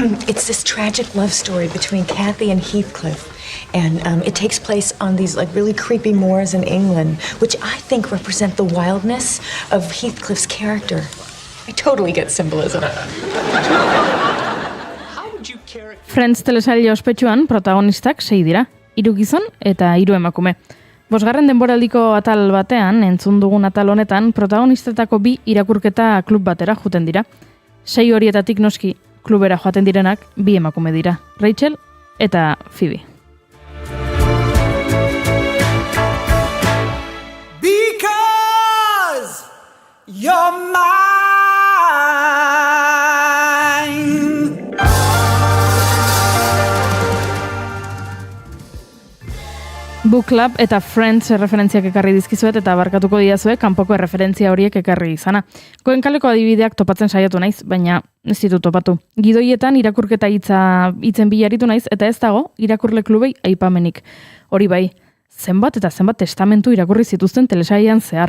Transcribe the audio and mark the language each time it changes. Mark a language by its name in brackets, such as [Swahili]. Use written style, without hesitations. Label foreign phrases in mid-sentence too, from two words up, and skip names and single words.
[English] it's this tragic love story between Kathy and Heathcliff. And it takes place on these like really creepy moors in England, which I think represent the wildness of Heathcliff's character. I totally get symbolism. [Basque] Friends telesaila ospetsuan protagonistak 6 dira, 3 gizon eta 3 emakume. 5. denboraldiko atal batean, entzun dugun atal honetan, protagonistetako 2 irakurketa klub batera joeten dira. 6 horietatik noski klubera joaten direnak 2 emakume dira, Rachel eta Phoebe. [English] Because you're mine. [Basque] Book Club eta Friends referentziak ekarri dizkizuet eta barkatuko didazue kanpoko referentzia horiek ekarri izana. Goenkaleko adibideak topatzen saiatu naiz, baina ez ditut topatu. Gidoietan irakurketa hitzen bilaritu naiz eta ez dago irakurle klubei aipamenik. Hori bai, zenbat eta zenbat testamentu irakurri zituzten telesailean zehar.